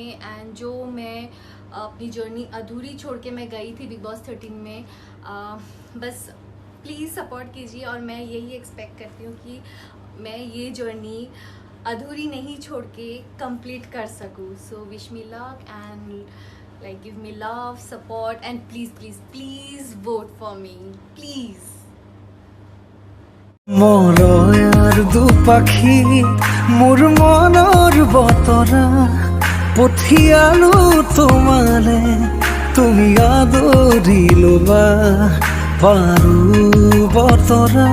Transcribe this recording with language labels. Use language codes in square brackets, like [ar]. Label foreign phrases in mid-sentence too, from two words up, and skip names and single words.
[hi] एंड जो मैं अपनी जर्नी अधूरी छोड़ के मैं गई थी बिग बॉस 13 में, बस [en] please support [hi] कीजिए। और मैं यही एक्सपेक्ट करती हूँ कि मैं ये जर्नी अधूरी नहीं छोड़ के कंप्लीट कर सकूँ। [en] so wish me luck and like give me love, support and please please please vote for me please. [as] মরয়ার দুপাখি মোর মনৰ বতৰা পঠিয়ালো তোমালে, তুমি আদৰি লবা পাৰো বতৰা।